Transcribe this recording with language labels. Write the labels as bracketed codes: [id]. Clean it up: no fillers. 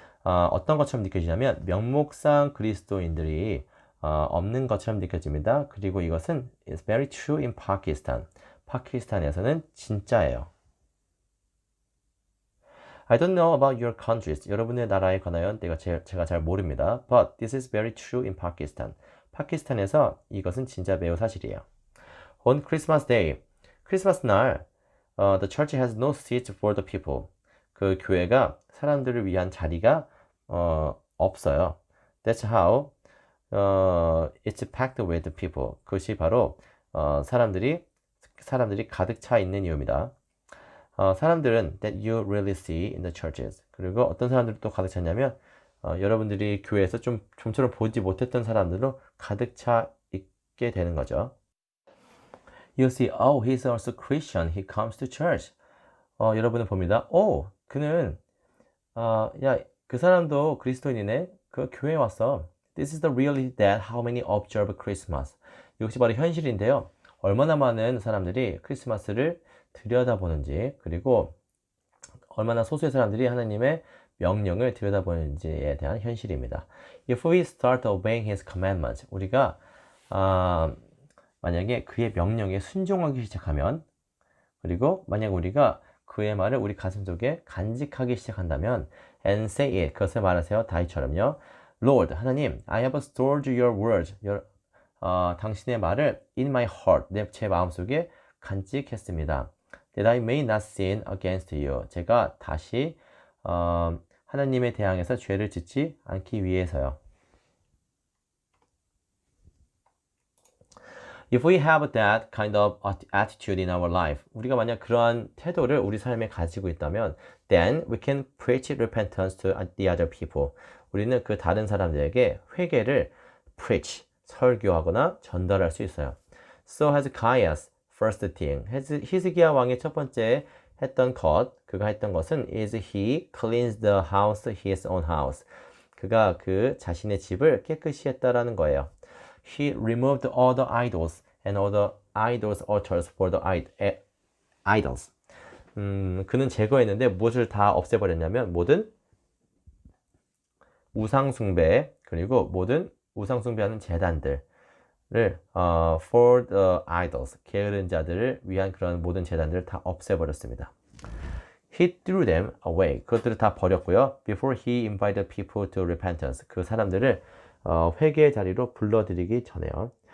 [ko] 어떤 것처럼 느껴지냐면 명목상 그리스도인들이 없는 것처럼 느껴집니다. 그리고 이것은 [en] is very true in Pakistan. [ko] 파키스탄에서는 진짜예요. [en] I don't know about your countries. [ko] 여러분의 나라에 관하여 제가 잘 모릅니다. [en] But this is very true in Pakistan. [ko] 파키스탄에서 이것은 진짜 매우 사실이에요. [en] On Christmas Day, [ko] 크리스마스 날, [en] the church has no seats for the people. [ko] 그 교회가 사람들을 위한 자리가 없어요. [en] That's how it's packed with people. [ko] 그것이 바로 사람들이 가득 차 있는 이유입니다. 사람들은 [en] that you really see in the churches. [ko] 그리고 어떤 사람들이 또 가득 찼냐면 여러분들이 교회에서 좀처럼 보지 못했던 사람들로 가득 차 있게 되는 거죠. [en] You see, oh, he's also Christian. He comes to church. [ko] 여러분은 봅니다. 그는 그 사람도 그리스도인이네. 그 교회에 왔어. [en] This is the reality that how many observe Christmas. [ko] 이것이 바로 현실인데요. 얼마나 많은 사람들이 크리스마스를 들여다보는지, 그리고 얼마나 소수의 사람들이 하나님의 명령을 들여다보는지에 대한 현실입니다. [en] If we start obeying His commandments, [ko] 우리가 만약에 그의 명령에 순종하기 시작하면, 그리고 만약 우리가 그의 말을 우리 가슴속에 간직하기 시작한다면 [en] and say it, [ko] 그것을 말하세요. 다윗처럼요. [en] Lord, [ko] 하나님, [en] I have stored your words, [ko] 당신의 말을 [en] in my heart, [ko] 제 마음속에 간직했습니다. [en] That I may not sin against you. [ko] 제가 다시 하나님에 대항해서 죄를 짓지 않기 위해서요. [en] If we have that kind of attitude in our life, [ko] 우리가 만약 그러한 태도를 우리 삶에 가지고 있다면, [en] then we can preach repentance to the other people. [ko] 우리는 그 다른 사람들에게 회개를 preach, 설교하거나 전달할 수 있어요. [en] So Hezekiah's first thing, [ko] 히스기야 왕의 첫 번째 했던 그가 했던 것은 [en] is he cleansed the house, his own house. [ko] 그가 그 자신의 집을 깨끗이 했다라는 거예요. [en] He removed all the idols and all the idols altars for the idols. [ko] 그는 제거했는데 무엇을 다 없애버렸냐면 모든 우상숭배, 그리고 모든 우상숭배하는 제단들을 [en] for the idols, [ko] 게으른 자들을 위한 그런 모든 제단들을 다 없애버렸습니다. [en] He threw them away. [ko] 그것들을 다 버렸고요. [en] Before he invited people to repentance. [ko] 그 사람들을 회개의 자리로 불러들이기 전에요.